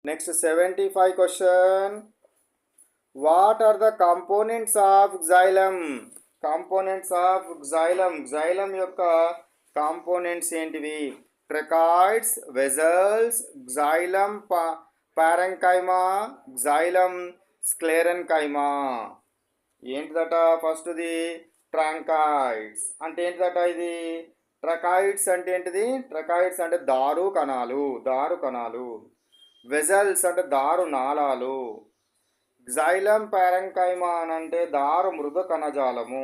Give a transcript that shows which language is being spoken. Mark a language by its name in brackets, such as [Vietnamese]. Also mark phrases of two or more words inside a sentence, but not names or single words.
[English] Next 75 question. What are the components of xylem? Components of xylem. Xylem యొక్క components ఏంటివి? Tracheids, vessels, xylem parenchyma, xylem sclerenchyma. [Telugu] ఏంటిదట ఫస్ట్ది? ట్రాంకాయిడ్స్ అంటే ఏంటిదట ఇది? ట్రకాయిడ్స్ అంటే ఏంటిది? ట్రకాయిడ్స్ అంటే దారు కణాలు. వెజల్స్ అంటే దారు నాళాలు. [English] xylem parenchyma [Telugu] అని అంటే దారు మృదు కణజాలము.